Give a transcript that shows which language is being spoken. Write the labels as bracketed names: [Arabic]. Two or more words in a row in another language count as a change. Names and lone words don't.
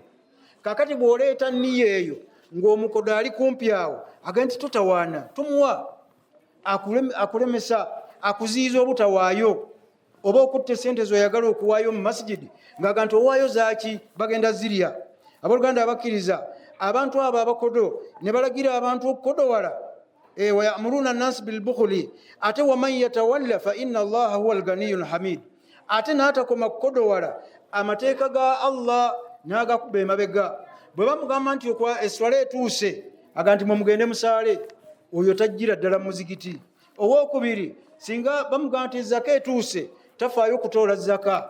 [Ganda] kakati bw'oleeta nniyo eyo ng'omukodo ali kumpi awo, aga nti totawaana, tumuwa, akulemesa, akuziyiza obutawaayo, oba okutta sente zoyagala okuwaayo mu masijidi ng'aga nti owaayo zaaki, bagenda zirya. abooluganda abakkiriza, abantu abo abakodo ne balagira abantu okukodowala. [Arabic] ويأمرون الناس بالبخل, ate ومن يتول فإن الله هو الغني الحميد. [Ganda] ate n'atakoma kukodowala, amateeka ga Allah n'agakuba emabega. bwe bamugamba nti eswala etuuse, aga nti mugende musaale, oyo tajjira ddala muzigiti. owookubiri, singa bamugamba nti zaka etuuse, tafaayo kutoola zaka.